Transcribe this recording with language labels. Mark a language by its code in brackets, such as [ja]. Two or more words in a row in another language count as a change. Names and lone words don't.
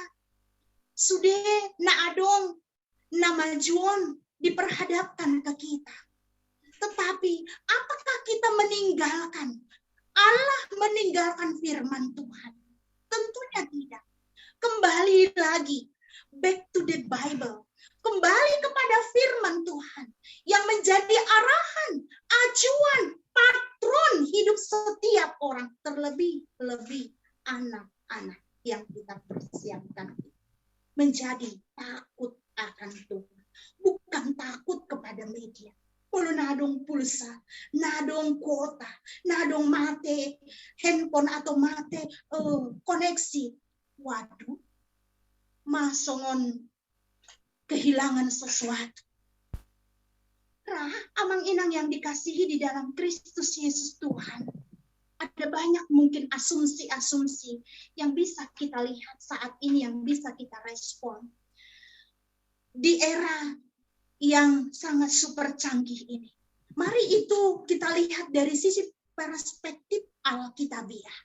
[id] Sudah naadong nama Juon diperhadapkan ke kita. Tetapi apakah kita meninggalkan Allah, meninggalkan firman Tuhan? Tentunya tidak. Kembali lagi, [en] back to the Bible. [id] Kembali kepada firman Tuhan yang menjadi arahan, acuan, patron hidup setiap orang, terlebih-lebih anak-anak yang kita persiapkan. Menjadi takut akan Tuhan, bukan takut kepada media. Kalau nadong pulsa, nadong kuota, nadong mate handphone atau mate koneksi, waduh, masongon kehilangan sesuatu. [bbc] Amang inang [id] yang dikasihi di dalam Kristus Yesus Tuhan. Ada banyak mungkin asumsi-asumsi yang bisa kita lihat saat ini, yang bisa kita respon. Di era yang sangat super canggih ini. Mari itu kita lihat dari sisi perspektif Alkitabiah.